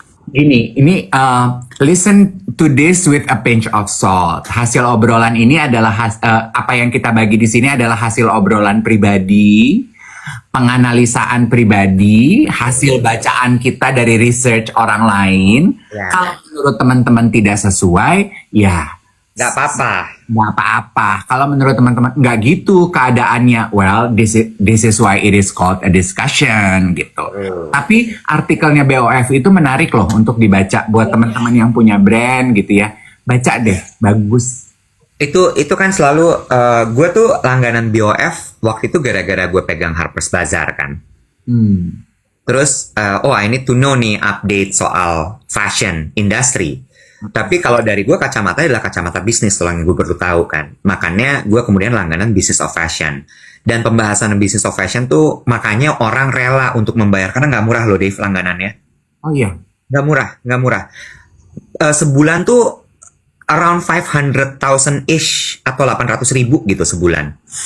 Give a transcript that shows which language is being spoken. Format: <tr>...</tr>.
<en>Ini listen to this with a pinch of salt.</en> <id>Hasil obrolan ini adalah apa yang kita bagi di sini adalah hasil obrolan pribadi, penganalisaan pribadi, hasil bacaan kita dari research orang lain. Ya. Kalau menurut teman-teman tidak sesuai, ya Nggak apa-apa. nggak apa-apa. Kalau menurut teman-teman nggak gitu keadaannya,</id> <en>well, this is why it is called a discussion</en> <id>gitu. Tapi artikelnya BOF itu menarik loh untuk dibaca buat teman-teman yang punya brand gitu ya. Baca deh, bagus. Itu kan selalu, gue tuh langganan BOF waktu itu gara-gara gue pegang Harper's Bazaar kan.</id> <en>Terus, I need to know nih update soal fashion industry.</en> <id>Tapi kalau dari gue kacamata adalah kacamata bisnis, yang gue perlu tahu kan. Makanya gue kemudian langganan Business of Fashion. Dan pembahasan Business of Fashion tuh makanya orang rela untuk membayar. Karena nggak murah loh Dave langganannya. Oh iya? Nggak murah. Sebulan tuh around 500,000-ish atau 800,000 gitu sebulan.</id>